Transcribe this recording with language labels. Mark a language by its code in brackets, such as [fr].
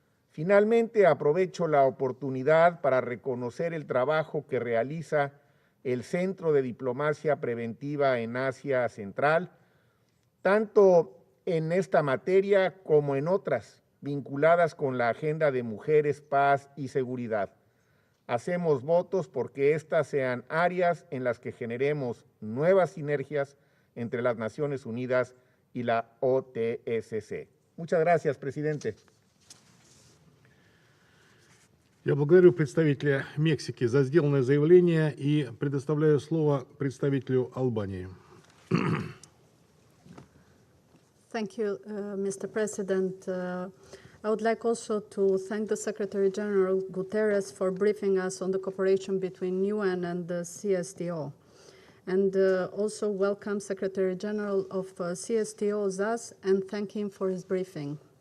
[es] Finalmente, aprovecho la oportunidad para reconocer el trabajo que realiza el Centro de Diplomacia Preventiva en Asia Central, tanto en esta materia como en otras vinculadas con la agenda de mujeres, paz y seguridad. Hacemos votos porque estas sean áreas en las que generemos nuevas sinergias entre las Naciones Unidas y la OTSC. Muchas gracias, presidente. [ru] Я благодарю представителя Мексики за сделанное заявление и предоставляю слово представителю Албании. [en] Thank you, Mr. President. I would like also to thank the Secretary General Guterres for briefing us on the cooperation between UN and the CSTO. And also welcome Secretary General of CSTO, ZAS, and thank him for his briefing.